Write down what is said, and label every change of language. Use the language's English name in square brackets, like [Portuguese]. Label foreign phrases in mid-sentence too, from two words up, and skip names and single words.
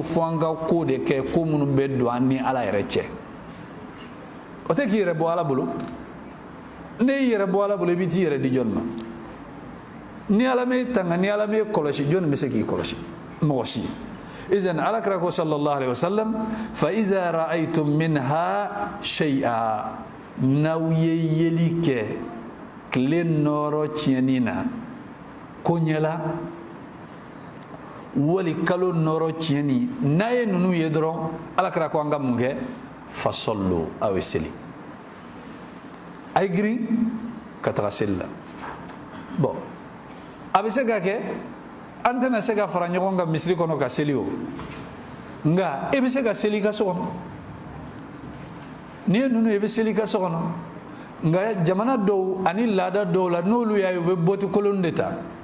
[Bambara] fɔ an ka ko de kɛ ko minnu bɛ don an ni Ala yɛrɛ cɛ o tɛ k'i yɛrɛ bɔ Ala bolo ne y'i yɛrɛ bɔ Ala bolo i bɛ t'i yɛrɛ di jɔn ma ni Ala m'e tanga ni Ala m'e kɔlɔsi jɔn bɛ se k'i kɔlɔsi mɔgɔ si izan Alakira ko [Arabic] صلى الله عليه وسلم فإذا رأيتم منها شيئا [Bambara] n'aw ye yeli kɛ tile nɔrɔ tiɲɛni na ko ɲɛla wali kalo nɔrɔ tiɲɛni n'a ye ninnu ye dɔrɔn Alakira ko an ka mun kɛ fasallu aw ye seli a ye girin ka taga seli la bon a bɛ se ka kɛ an tɛna se ka fara ɲɔgɔn kan misiri kɔnɔ ka seli o nka e bɛ se ka seli i ka so kɔnɔ n'i ye ninnu ye i bɛ seli i ka so kɔnɔ nka jamana dɔw ani laada dɔw la n'olu y'a ye u bɛ bɔti kolon de ta